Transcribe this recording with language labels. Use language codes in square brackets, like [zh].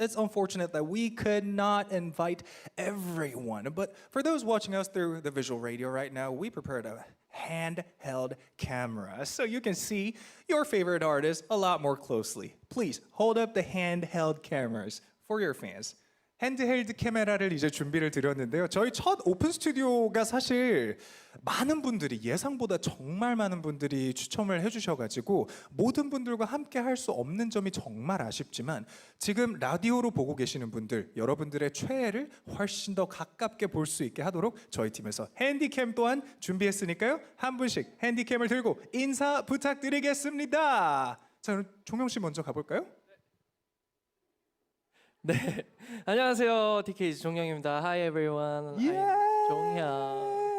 [en] It's unfortunate that we could not invite everyone. But for those watching us through the visual radio right now, we prepared a handheld camera so you can see your favorite artist a lot more closely. Please hold up the handheld cameras for your fans. [ko] 핸드헬드 카메라를 이제 준비를 드렸는데요. 저희 첫 오픈 스튜디오가 사실 많은 분들이 예상보다 정말 많은 분들이 추첨을 해주셔가지고 모든 분들과 함께 할 수 없는 점이 정말 아쉽지만 지금 라디오로 보고 계시는 분들 여러분들의 최애를 훨씬 더 가깝게 볼 수 있게 하도록 저희 팀에서 핸디캠 또한 준비했으니까요. 한 분씩 핸디캠을 들고 인사 부탁드리겠습니다. 자, 그럼 종영 씨 먼저 가볼까요? 네, 안녕하세요, TKG 종영입니다. [en] Hi everyone, I'm 종영.